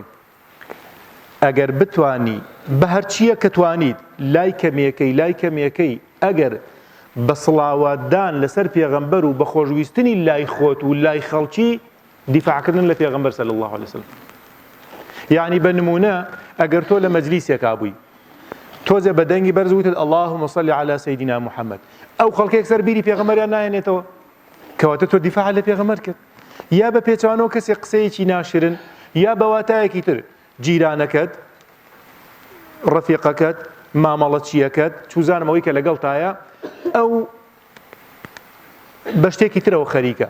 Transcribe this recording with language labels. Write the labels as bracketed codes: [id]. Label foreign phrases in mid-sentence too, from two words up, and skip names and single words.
[ckb] ئەگەر بتوانی بە هەرچیە کە توانیت لای کەمێکەی ئەگەر بە سڵاواتدان لەسەر پێغەمبەر و بە خۆشویستنی لای خۆت و لای خەڵکی دیفاعکردن لە پێغەمبەر [ar] صلی الله عليه وسلم. [ckb] یعنی بە نمونە ئەگەر تۆ لە مەجلیسێکا بووی، تۆزێ بە دەنگی بەرز وتت [ar] اللهم صل على سيدنا محمد، [ckb] ئەو خەڵکێک سەر بیری پێغەمبەریان ناهێنێتەوە، کەواتە تۆ دیفاع لە پێغەمبەر کرد. یا بە پێچوانەوە کەسێک قسەیەکی ناشرن، یا بە واتایەکی تر جیرانەکەت، ڕەفیقەکەت، مامەڵەچیەکەت، چوزانمەوەی کە لەگەڵ تایە ئەو بە شتێکی ترەوە خەریکە.